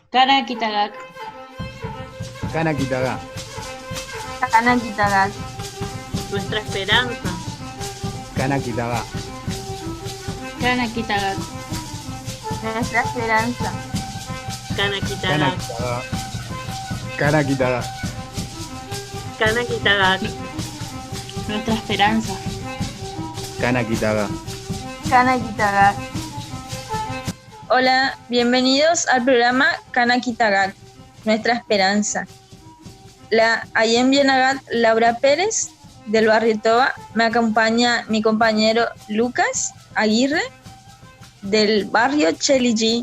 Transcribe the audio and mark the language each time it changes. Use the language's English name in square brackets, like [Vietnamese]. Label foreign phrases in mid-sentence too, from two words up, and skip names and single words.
[Spanish] Kanakitagak, Kanakitaga, Kanakitagak, Nuestra esperanza. Kanakitaga, Kanakitagak, nuestra esperanza. Kanakitagak. Kanakitaga, Kanakitagak. nuestra esperanza. Kanakitaga. Kanakitagak. Hola, bienvenidos al programa Kanakitagak, nuestra esperanza. [Toba] La Ayem Bienagat [Spanish] Laura Pérez, del barrio Toba, me acompaña mi compañero Lucas Aguirre, del barrio Cheligi.